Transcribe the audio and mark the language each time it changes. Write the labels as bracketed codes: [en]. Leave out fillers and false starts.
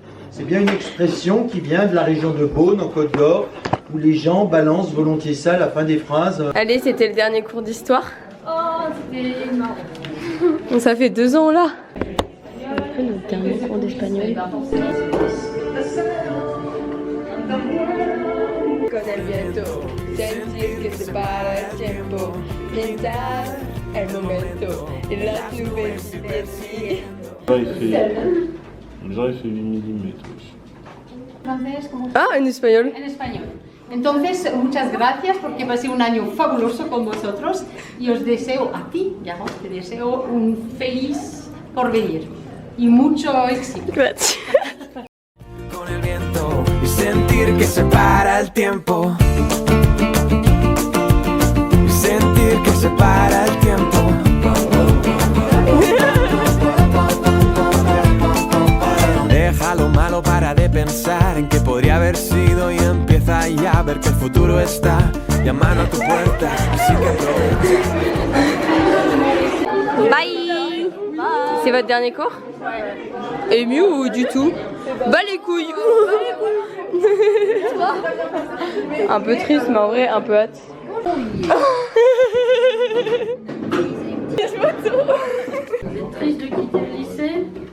[fr] C'est bien une expression qui vient de la région de Beaune en Côte d'Or où les gens balancent volontiers ça à la fin des phrases. Allez, c'était le dernier cours d'histoire. Oh, c'était marrant. Ça fait 2 ans là. Après notre dernier cours d'espagnol. [es] Con el viento, sentir que se para el tiempo, pintar el momento y las nubes y [fr] Ils ont fait 8 mm. Ah, en espagnol. [es] En español. Entonces, muchas gracias porque pasé un año fabuloso con vosotros y os deseo a ti, ya vos, te deseo un feliz porvenir y mucho éxito. Gracias. Con el viento y sentir que se para el tiempo. Y sentir que se para el tiempo. Deja lo malo para de pensar en que podría haber sido y empieza ya a ver que el futuro está llamando a tu puerta, así que aprovecha. [en] Bye. [fr] C'est votre dernier cours? Ému ou du tout? Bah les couilles. Un peu triste mais en vrai un peu hâte. Triste de quitter le lycée.